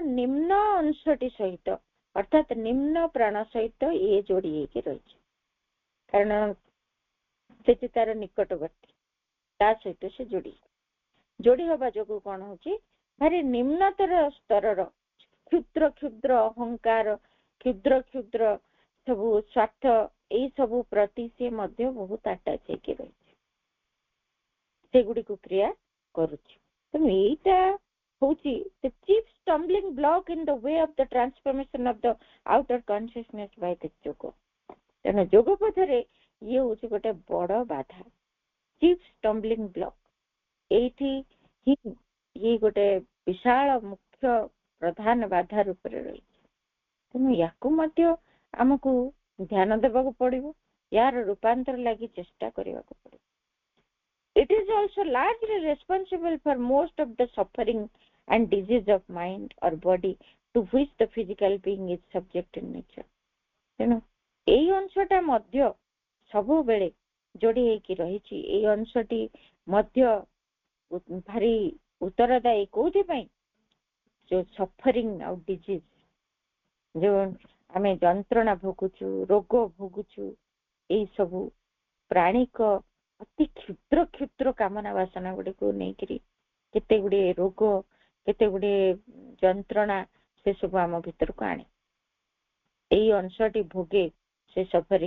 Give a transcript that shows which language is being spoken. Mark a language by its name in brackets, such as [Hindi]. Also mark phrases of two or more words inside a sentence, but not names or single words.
[Odia] ନିମ୍ନ ଅଂଶଟି ସହିତ, ଅର୍ଥାତ ନିମ୍ନ ପ୍ରାଣ ସହିତ ଇଏ ଯୋଡି ହେଇକି ରହିଛି, କାରଣ ସେଠି ତାର ନିକଟବର୍ତ୍ତୀ, ତା ସହିତ ସେ ଯୋଡି ହବା ଯୋଗୁ କଣ ହଉଛି, ଭାରି ନିମ୍ନତର ସ୍ତରର କ୍ଷୁଦ୍ର କ୍ଷୁଦ୍ର ଅହଙ୍କାର, କ୍ଷୁଦ୍ର କ୍ଷୁଦ୍ର ସବୁ ସ୍ୱାର୍ଥ, ଏଇ ସବୁ ପ୍ରତି ସେ ମଧ୍ୟ ବହୁତ ଆଟାଚ ହେଇକି ରହିଛି, ସେଗୁଡିକୁ କ୍ରିୟା କରୁଛି। ତେଣୁ ଏଇଟା ହଉଛି [English] the chief stumbling block in the way of the transformation of the outer consciousness by the yoga। [Odia] ତେଣୁ ଯୋଗ ପଥରେ ଇଏ ହଉଛି ଗୋଟେ ବଡ ବାଧା, [English] chief stumbling block। [Odia] ଏଇଠି ହିଁ ଇଏ ଗୋଟେ ବିଶାଳ ମୁଖ୍ୟ ପ୍ରଧାନ ବାଧା ରୂପରେ ରହିଛି। ତେଣୁ ୟାକୁ ମଧ୍ୟ ଆମକୁ ଧ୍ୟାନ ଦେବାକୁ ପଡିବ, ୟାର ରୂପାନ୍ତର ଲାଗି ଚେଷ୍ଟା କରିବାକୁ ପଡିବ। [English] It is also largely responsible for most of the suffering and disease of mind or body to which the physical being is subject in nature। [Odia] ତେଣୁ ଏଇ ଅଂଶଟା ମଧ୍ୟ ସବୁବେଳେ ଯୋଡି ହେଇକି ରହିଛି, ଏଇ ଅଂଶଟି ମଧ୍ୟ ଭାରି ଉତ୍ତରଦାୟୀ କୋଉଥିପାଇଁ, ଯୋଉ ସଫରିଂ ଆଉ ଡିଜିଜ, ଯୋଉ ଆମେ ଯନ୍ତ୍ରଣା ଭୋଗୁଛୁ, ରୋଗ ଭୋଗୁଛୁ, ଏଇ ସବୁ ପ୍ରାଣିକ ଅତି କ୍ଷୁଦ୍ର କ୍ଷୁଦ୍ର କାମନା ବାସନା ଗୁଡିକୁ ନେଇକିରି କେତେ ଗୁଡିଏ ରୋଗ, କେତେ ଗୁଡିଏ ଯନ୍ତ୍ରଣା ସେ ସବୁ ଆମ ଭିତରକୁ ଆଣେ, ଏଇ ଅଂଶଟି ଭୋଗେ ସେ ସଫରିଂ।